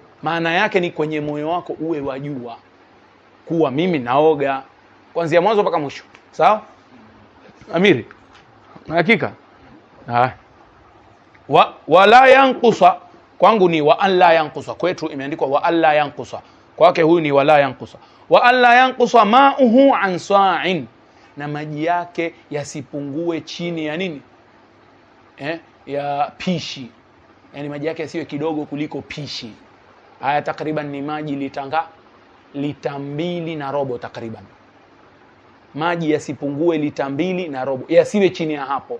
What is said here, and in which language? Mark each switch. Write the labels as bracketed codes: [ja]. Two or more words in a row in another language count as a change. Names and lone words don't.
[sw] Maana yake ni kwenye moyo wako uwe wajua kuwa mimi naoga kuanzia mwanzo mpaka mwisho. Sawa? Amiri. Hakika. [ar] ولا ينقص, [sw] kwangu ni [ar] وأن لا ينقص, [sw] kwetu imeandikwa [ar] وأن لا ينقص, [sw] kwake huyu ni [ar] ولا ينقص. وأن لا ينقص ماؤه عن صاع, [sw] na maji yake yasipungue chini ya nini? Ya pishi. Yani maji yake yasiwe kidogo kuliko pishi. Haya takriban ni maji lita 2.5 takriban. Maji yasipungue lita 2.5, yasiwe chini ya hapo.